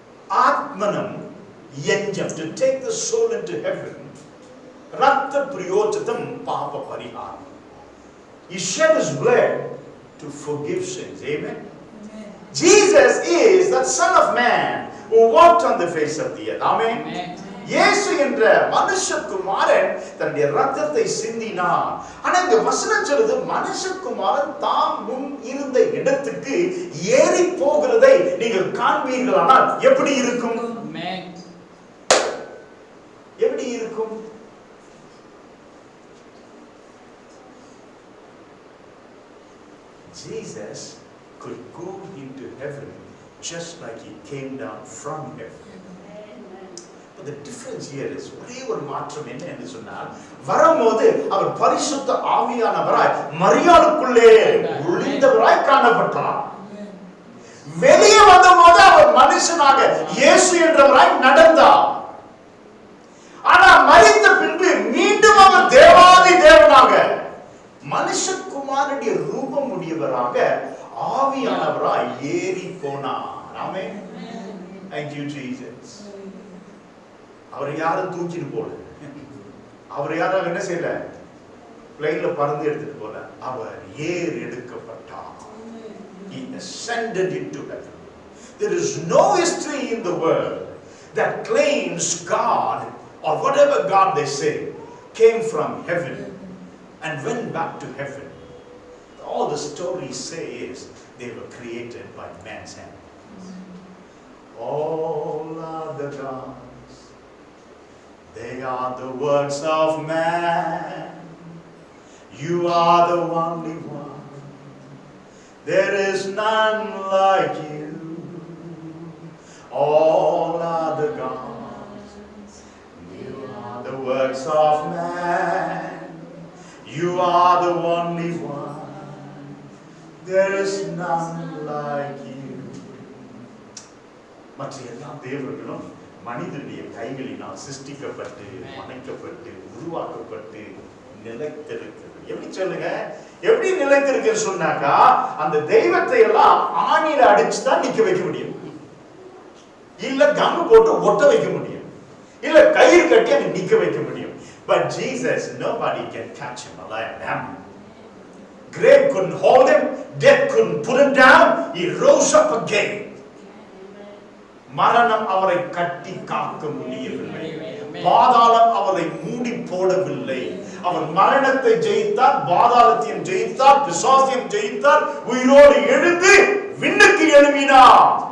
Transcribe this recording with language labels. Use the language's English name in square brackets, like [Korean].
[Sanskrit] Atmanam Yanjam, [English] to take the soul into heaven. [Sanskrit] Ratta Priyojatam Papa Pariharam. [English] He shed his blood to forgive sins. Amen. Jesus is that Son of Man who walked on the face of the earth. Amen. [Tamil] இயேசு என்ற மனுஷகுமாரன் தன்னுடைய ரத்தத்தை சிந்தினார். ஆனா இந்த வசனம் சொல்லுது மனுஷகுமாரன் தாம் முன் இருந்த இடத்துக்கு ஏறி போகிறதை நீங்கள் காண்பீர்களானால் எப்படி இருக்கும்? எப்படி இருக்கும்? [English] Jesus could go into heaven just like he came down from heaven. But the difference here is [Tamil] ஒரே ஒரு மாற்றம் என்ன என்று சொன்னால் வரும்போது அவர் பரிசுத்த ஆவியானவராய் மரியாளுக்குள்ளே ஒளிந்தவராய் காணப்பட்டார். வெளியே வந்தபோது அவர் மனுஷனாக இயேசு என்றவராய் நடந்தார். ஆனா மரித்த பின்பு மீண்டும் அவர் தேவாதி தேவனாக மனுஷகுமாரனுடைய ரூபம் உடையவராக ஆவியானவராய் ஏறி போனார். ஆமென். [English] Thank you Jesus. [Tamil] அவர் யாரும் தூக்கிட்டு போல, அவர் யாரும் என்ன செய்யல, பிளைன்ல பறந்து எடுத்துட்டு போல, அவர் ஏர் எடுக்கப்பட்டார். [English] He ascended into heaven. There is no history in the world that claims God or whatever God they say came from heaven and went back to heaven. All the stories say is they were created by man's hand. All are the gods, they are the works of man. You are the only one, there is none like you. All are the gods, you are the works of man. You are the only one, there is none like you. [Tamil] மற்ற எல்லா தேவர்களும் மனிதனுடைய கைகளினால் சிருஷ்டிக்கப்பட்டு படைக்கப்பட்டு உருவாக்கப்பட்டு நிலைத்திருக்கிறது. எப்படி சொல்லுங்க, எப்படி நிலைத்திருக்குன்னு சொன்னாக்கா அந்த தெய்வத்தை எல்லாம் ஆணியில அடிச்சு தான் நிக்க வைக்க முடியும், இல்ல கம்பு போட்டு ஒட்ட வைக்க முடியும், இல்ல கயிறு கட்டி அங்க நிக்க வைக்க முடியும். [English] But Jesus, nobody can catch him alive. Grave couldn't hold him, death couldn't put him down. He rose up again. [Tamil] மரணம் அவரை கட்டி காக்க முடியவில்லை, பாதாளம் அவரை மூடி போடவில்லை. அவர் மரணத்தை ஜெயித்தார், பாதாளத்தையும் ஜெயித்தார், பிசாசையும் ஜெயித்தார், உயிரோடு எழுந்து விண்ணுக்கு எழும்பினார்.